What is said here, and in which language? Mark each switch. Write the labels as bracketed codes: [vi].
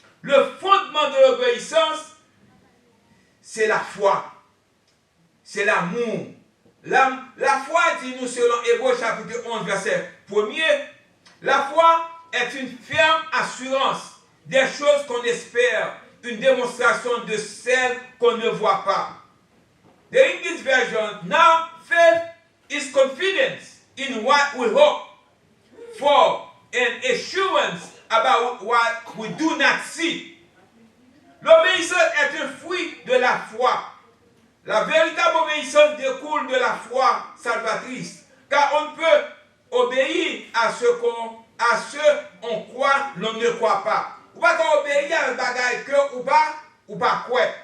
[fr] Le fondement de l'obéissance, c'est la foi. C'est l'amour. La foi, dit-nous selon Hébreux chapitre 11, verset 1er, la foi est une ferme assurance des choses qu'on espère, une démonstration de celles qu'on ne voit pas. [en] The English version, now faith is confidence in what we hope for and assurance about what we do not see. [fr] L'obéissance est un fruit de la foi. La véritable obéissance découle de la foi salvatrice, car on ne peut obéir à ce qu'on croit, l'on ne croit pas. Ou pas obéir à un bagage que ou pas quoi.